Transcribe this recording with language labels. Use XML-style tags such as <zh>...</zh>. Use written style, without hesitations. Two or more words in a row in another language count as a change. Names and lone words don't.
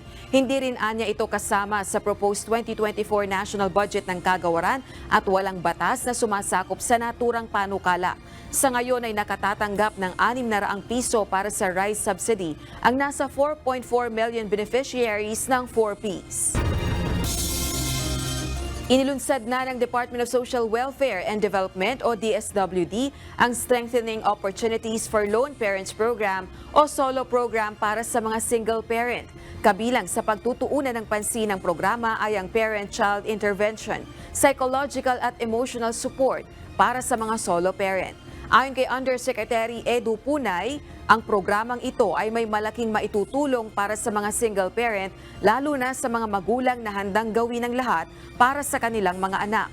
<tl>Hindi rin anya ito kasama sa</tl> <en>proposed 2024 national budget</en> <tl>ng kagawaran at walang batas na sumasakop sa naturang panukala. Sa ngayon ay nakatatanggap ng 600 piso para sa</tl> <en>rice subsidy</en> <tl>ang nasa 4.4</tl> <en>million beneficiaries</en> <tl>ng 4Ps. Inilunsad na ng Department of Social Welfare and Development o DSWD ang Strengthening Opportunities for Lone Parents Program o SOLO program para sa mga</tl> <en>single parent.</en> <tl>Kabilang sa pagtutuunan ng pansin ng programa ay ang</tl> <en>parent-child intervention, psychological</en> <tl>at</tl> <en>emotional support</en> <tl>para sa mga</tl> <en>solo parent.</en> <tl>Ayon kay Undersecretary Edu Punay, ang programang ito ay may malaking maitutulong para sa mga</tl> <en>single parent,</en> <tl>lalo na sa mga magulang na handang gawin ang lahat para sa kanilang mga anak.</tl>